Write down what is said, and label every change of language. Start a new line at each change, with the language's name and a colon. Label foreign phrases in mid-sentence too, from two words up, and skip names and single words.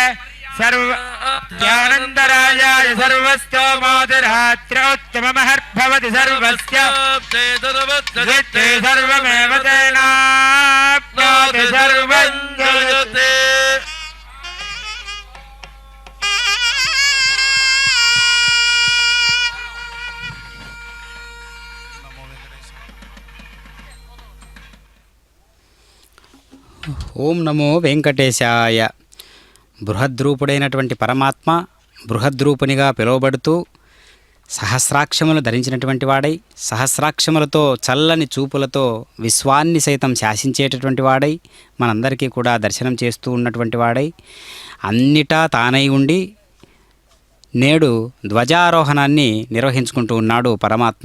Sanskrit: सर्वानन्दरायाय सर्वस्तोमोतिरात्रोत्तममहर्भवति सर्वस्य जित्ते सर्वमेव तेनाप्नोति सर्वं जयते। ఓం నమో వెంకటేశాయ.
Telugu: బృహద్రూపుడైనటువంటి పరమాత్మ బృహద్రూపునిగా పిలువబడుతూ సహస్రాక్షములు ధరించినటువంటి వాడై సహస్రాక్షములతో చల్లని చూపులతో విశ్వాన్ని సైతం శాసించేటటువంటి వాడై మనందరికీ కూడా దర్శనం చేస్తూ ఉన్నటువంటి వాడై అన్నిటా తానై ఉండి నేడు ధ్వజారోహణాన్ని నిర్వహించుకుంటూ ఉన్నాడు పరమాత్మ.